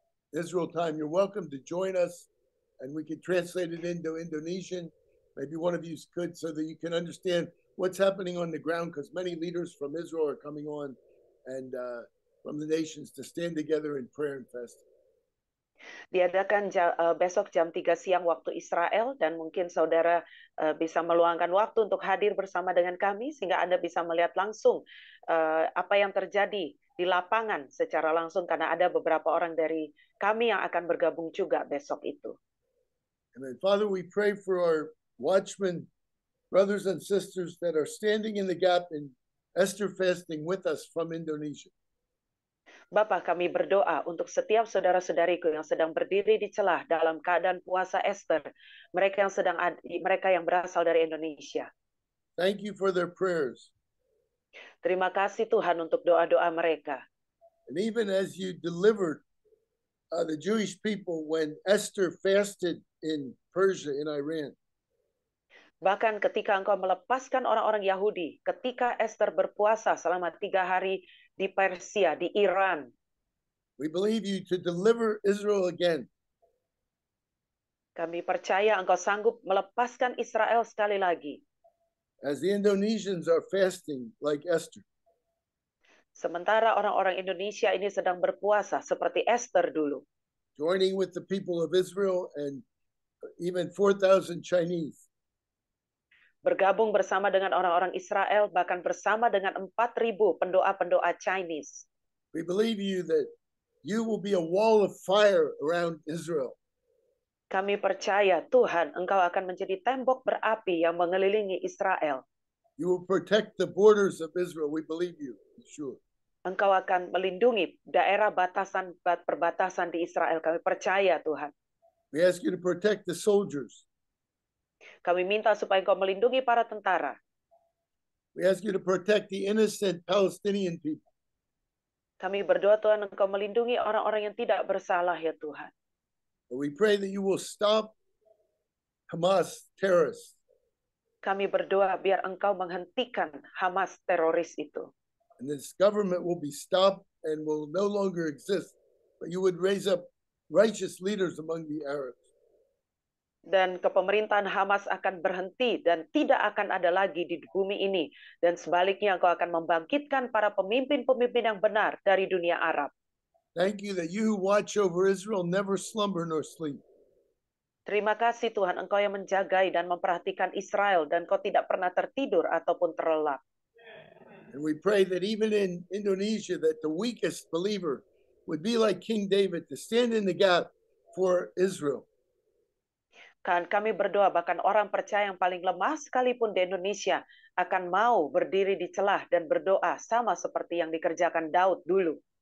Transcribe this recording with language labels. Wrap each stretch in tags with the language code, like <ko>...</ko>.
<en>Israel time, you're welcome to join us and we can translate it into Indonesian. Maybe one of you could so that you can understand what's happening on the ground because many leaders from Israel are coming on and from the nations to stand together in prayer and fasting.</en> <id>Diadakan besok jam 3 siang waktu Israel dan mungkin saudara bisa meluangkan waktu untuk hadir bersama dengan kami sehingga Anda bisa melihat langsung apa yang terjadi di lapangan secara langsung karena ada beberapa orang dari kami yang akan bergabung juga besok itu.</id> <en>Amen. Father, we pray for our watchmen, brothers and sisters that are standing in the gap in Esther fasting with us from Indonesia.</en> <id>Bapa, kami berdoa untuk setiap saudara-saudariku yang sedang berdiri di celah dalam keadaan puasa Esther, mereka yang berasal dari Indonesia.</id> <en>Thank you for their prayers.</en> <id>Terima kasih Tuhan untuk doa-doa mereka.</id> <en>And even as you delivered the Jewish people when Esther fasted in Persia, in Iran.</en> <id>Bahkan ketika engkau melepaskan orang-orang Yahudi, ketika Esther berpuasa selama 3 hari di Persia, di Iran.</id> <en>We believe you to deliver Israel again.</en> <id>Kami percaya Engkau sanggup melepaskan Israel sekali lagi.</id> <en>As the Indonesians are fasting like Esther,</en> <id>Sementara orang-orang Indonesia ini sedang berpuasa seperti Esther dulu.</id> <en>joining with the people of Israel and even 4,000 Chinese.</en> <id>Bergabung bersama dengan orang-orang Israel, bahkan bersama dengan 4.000 pendoa-pendoa Chinese.</id> <en>We believe you that you will be a wall of fire around Israel.</en> <id>Kami percaya Tuhan, Engkau akan menjadi tembok berapi yang mengelilingi Israel.</id> <en>You will protect the borders of Israel. We believe you, sure.</en> <id>Engkau akan melindungi daerah perbatasan di Israel. Kami percaya Tuhan.</id> <en>We ask you to protect the soldiers.</en> <id>Kami minta supaya Engkau melindungi para tentara.</id> <en>We ask you to protect the innocent Palestinian people.</en> <id>Kami berdoa Tuhan, Engkau melindungi orang-orang yang tidak bersalah ya Tuhan.</id> <en>We pray that you will stop Hamas terrorists.</en> <id>Kami berdoa biar Engkau menghentikan Hamas teroris itu.</id> <en>And this government will be stopped and will no longer exist. But you would raise up righteous leaders among the Arabs.</en> <id>Dan kepemerintahan Hamas akan berhenti dan tidak akan ada lagi di bumi ini. Dan sebaliknya Engkau akan membangkitkan para pemimpin-pemimpin yang benar dari dunia Arab.</id> <en>Thank you that you who watch over Israel never slumber nor sleep.</en> <id>Terima kasih Tuhan, Engkau yang menjagai dan memperhatikan Israel dan Engkau tidak pernah tertidur ataupun terlelap.</id> <en>And we pray that even in Indonesia, that the weakest believer would be like King David to stand in the gap for Israel.</en> <id>Kan kami berdoa bahkan orang percaya yang paling lemah sekalipun di Indonesia akan mau berdiri di celah dan berdoa sama seperti yang dikerjakan Daud dulu.</id>